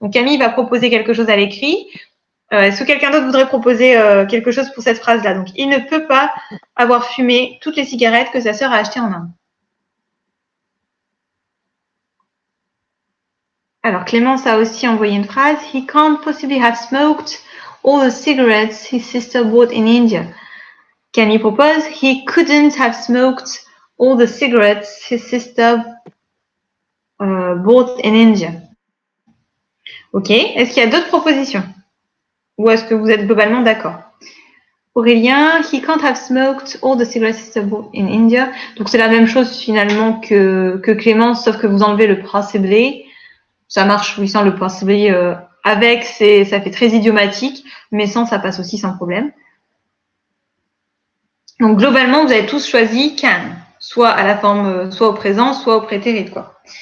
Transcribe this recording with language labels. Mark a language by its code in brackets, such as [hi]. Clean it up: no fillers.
[fr] Donc Camille va proposer quelque chose à l'écrit. Est-ce que quelqu'un d'autre voudrait proposer quelque chose pour cette phrase-là? Donc, il ne peut pas avoir fumé toutes les cigarettes que sa sœur a achetées en Inde. Alors, Clémence a aussi envoyé une phrase. [en] He can't possibly have smoked all the cigarettes his sister bought in India. [fr] Camille propose. [en] He couldn't have smoked all the cigarettes his sister bought in India. [fr] Ok. Est-ce qu'il y a d'autres propositions? Ou est-ce que vous êtes globalement d'accord? [en] Aurélien, he can't have smoked all the cigarettes in India. [fr] Donc c'est la même chose finalement que Clémence, sauf que vous enlevez le possibly. Ça marche, oui, sans le possibly. Avec, ça fait très idiomatique, mais sans, ça passe aussi sans problème. Donc globalement, vous avez tous choisi can, soit à la forme, soit au présent, soit au prétérit, quoi.